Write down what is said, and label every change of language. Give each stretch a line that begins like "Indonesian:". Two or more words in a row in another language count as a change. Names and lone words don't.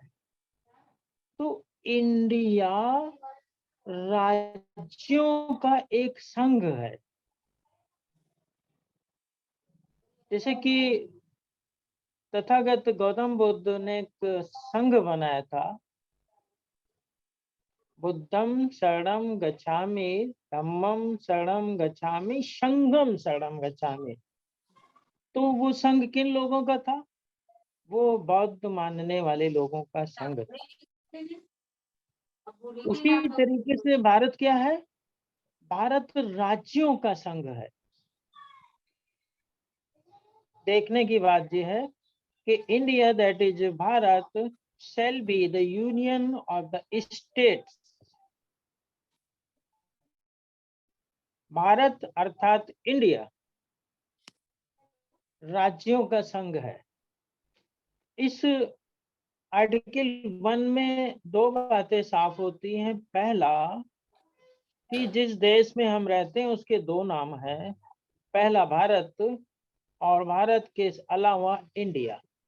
Hindi: तो इंडिया राज्यों का एक संघ है। जैसे कि तथागत गौतम बुद्ध ने एक संघ बनाया था,
Pali: बुद्धम शरणम गच्छामि, धम्मम शरणम गच्छामि, संघम शरणम गच्छामि।
Hindi: तो वो संघ किन लोगों का था? वो बौद्ध मानने वाले लोगों का संघ था। उसी तरीके से भारत क्या है? भारत राज्यों का संघ है। देखने की बात यह है कि इंडिया,
English: that is
Hindi: भारत,
English: shall be the union of the states। भारत अर्थात इंडिया राज्यों का संघ है। इस आर्टिकल 1 में दो बातें साफ होती हैं। पहला कि जिस देश में हम रहते हैं उसके दो नाम हैं, पहला भारत और भारत के अलावा इंडिया।